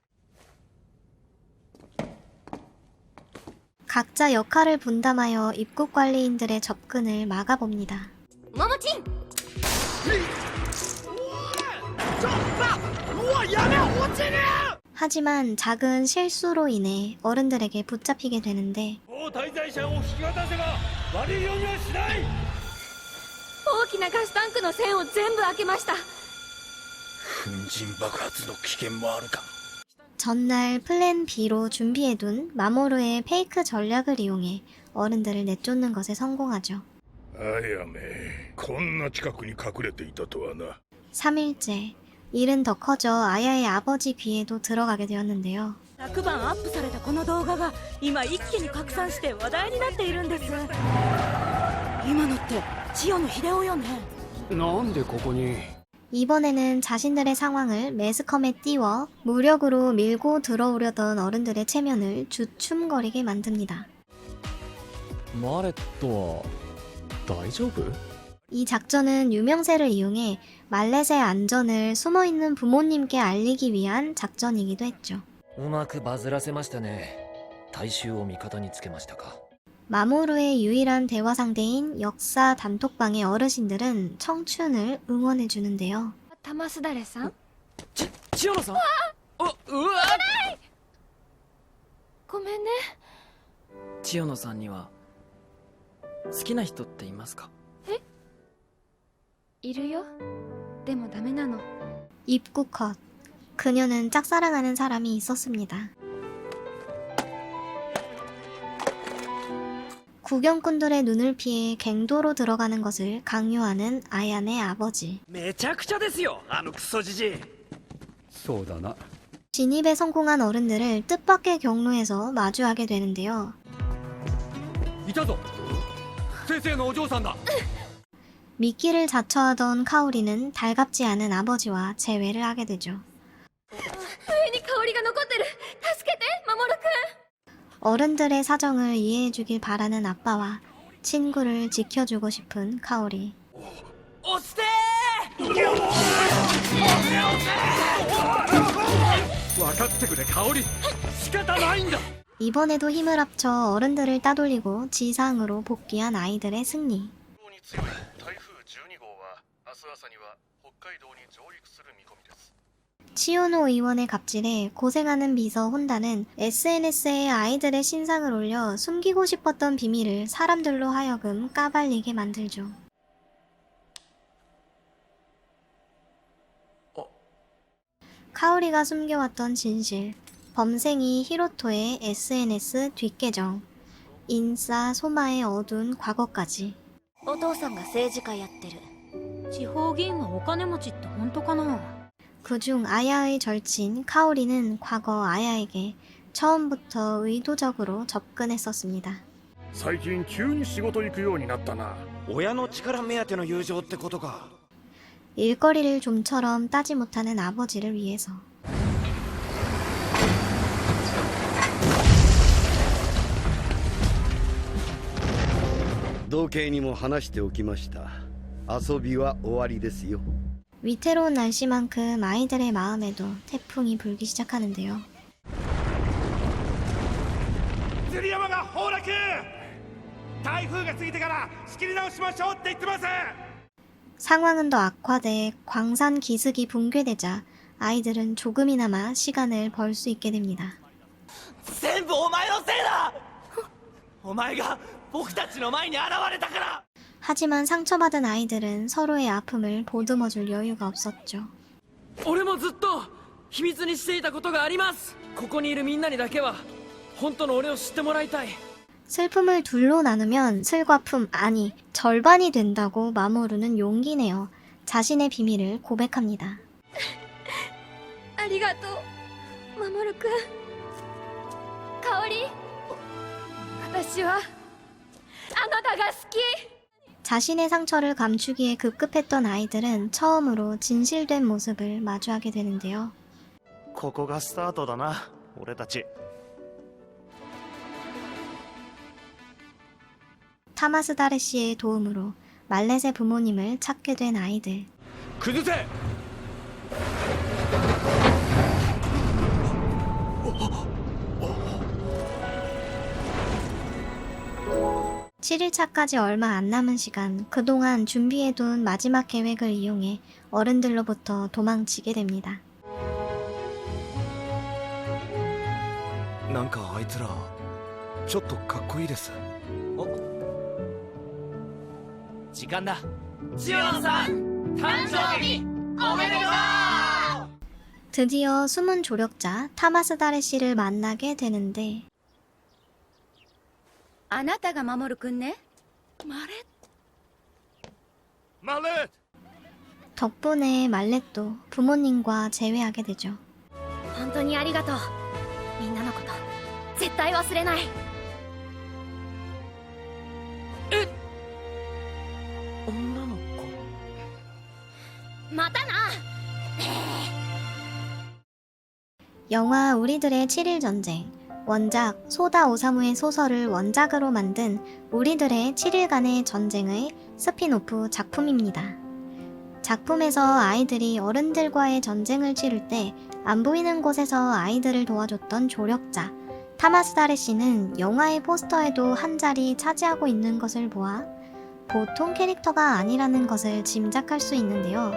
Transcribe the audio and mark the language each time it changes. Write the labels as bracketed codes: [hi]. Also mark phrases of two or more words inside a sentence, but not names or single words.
[ko] 각자 역할을 분담하여 입국 관리인들의 접근을 막아봅니다. [ja] モモチン。 [ko] 하지만 작은 실수로 인해 어른들에게 붙잡히게 되는데 [ja] もう滞在者を引き渡せば悪いようにはしない。大きなガスタンクの栓を全部開けました。粉塵爆発の危険もあるか。 [ko] 전날 플랜 B로 준비해둔 마모루의 페이크 전략을 이용해 어른들을 내쫓는 것에 성공하죠. [ja] あやめ、こんな近くに隠れていたとはな。 [ko] 3일째, 일은 더 커져 아야의 아버지 귀에도 들어가게 되었는데요. [ja] 昨晩アップされたこの動画が今一気に拡散して話題になっているんです。今のって千代の秀夫よね。なんでここに。 [ko] 이번에는 자신들의 상황을 매스컴에 띄워 무력으로 밀고 들어오려던 어른들의 체면을 주춤거리게 만듭니다. [ja] マレットは大丈夫？ [ko] 이 작전은 유명세를 이용해 말렛의 안전을 숨어있는 부모님께 알리기 위한 작전이기도 했죠. [ja] うまくバズらせましたね。大衆を味方につけましたか。 [ko] 마모루의 유일한 대화 상대인 역사 단톡방의 어르신들은 청춘을 응원해주는데요. [ja] 玉すだれさん。千代野さん。うわ。ごめんね。千代野さんには好きな人っていますか？いるよ。でもダメなの。 [ko] 입구 컷. 그녀는 짝사랑하는 사람이 있었습니다. 구경꾼들의 눈을 피해 갱도로 들어가는 것을 강요하는 아얀의 아버지. [ja] めちゃくちゃですよ、あのクソじじい。そうだな。 [ko] 진입에 성공한 어른들을 뜻밖의 경로에서 마주하게 되는데요. [ja] いたぞ。先生のお嬢さんだ。 [ko] 미끼를 자처하던 카오리는 달갑지 않은 아버지와 재회를 하게 되죠. [ja] 上に香りが残ってる。助けて、守くん。 [ko] 어른들의 사정을 이해해주길 바라는 아빠와 친구를 지켜주고 싶은 카오리. [ja] 押してー。分かってくれ香織仕方ないんだ [ko] 이번에도 힘을 합쳐 어른들을 따돌리고 지상으로 복귀한 아이들의 승리. [ja] に強い台風12号は明日朝には北海道に上陸する見込みです [ko] 치요노 의원의 갑질에 고생하는 비서 혼다는 SNS에 아이들의 신상을 올려 숨기고 싶었던 비밀을 사람들로 하여금 까발리게 만들죠. 카오리가 숨겨왔던 진실, 범생이 히로토의 SNS 뒷계정, 인싸 소마의 어두운 과거까지. [ja] お父さんが政治家やってる。地方議員はお金持ちって本当かな。 [ko] 그중 아야의 절친 카오리는 과거 아야에게 처음부터 의도적으로 접근했었습니다. [ja] 最近急に仕事行くようになったな親の力目当ての友情ってことか [ko] 일거리를 좀처럼 따지 못하는 아버지를 위해서. [ja] 同型にも話しておきました。遊びは終わりですよ。 [ko] 위태로운 날씨만큼 아이들의 마음에도 태풍이 불기 시작하는데요. [ja] 釣り山が崩落台風が過ぎてから仕切り直しましょうって言ってます [ko] 상황은 더 악화돼 광산 기슭이 붕괴되자 아이들은 조금이나마 시간을 벌 수 있게 됩니다. [ja] 全部お前のせいだお前が僕たちの前に現れたから [ko] 하지만 상처받은 아이들은 서로의 아픔을 보듬어줄 여유가 없었죠. [ja] 俺もずっと秘密にしていたことがあります。ここにいるみんなにだけは本当の俺を知ってもらいたい。 [ko] 슬픔을 둘로 나누면 슬과 품, 아니 절반이 된다고 마모루는 용기 내어 자신의 비밀을 고백합니다. [ja] ありがとう、守くん。香織、私はあなたが好き。 [ko] 자신의 상처를 감추기에 급급했던 아이들은 처음으로 진실된 모습을 마주하게 되는데요. [ja] ここがスタートだな俺たち [ko] 타마스 다레 씨의 도움으로 말렛의 부모님을 찾게 된 아이들. [ja] 崩せ [ko] 7일차까지 얼마 안 남은 시간, 그동안 준비해둔 마지막 계획을 이용해 어른들로부터 도망치게 됩니다. [ja] なんかあいつらちょっとかっこいいです時間だ千代野さん誕生日おめでとう [ko] 드디어 숨은 조력자 타마스 다레 씨를 만나게 되는데 [ja] あなたが守くんね。マレ [ko] 덕분에 말렛도 부모님과 재회하게 되죠. [ja] 本当にありがとう。みんなのこと絶対忘れない。女の子。またな。 [ko] 영화 우리들의 7일 전쟁, 원작 소다 오사무의 소설을 원작으로 만든 우리들의 7일간의 전쟁의 스핀오프 작품입니다. 작품에서 아이들이 어른들과의 전쟁을 치를 때 안 보이는 곳에서 아이들을 도와줬던 조력자 타마스 다레 씨는 영화의 포스터에도 한 자리 차지하고 있는 것을 보아 보통 캐릭터가 아니라는 것을 짐작할 수 있는데요.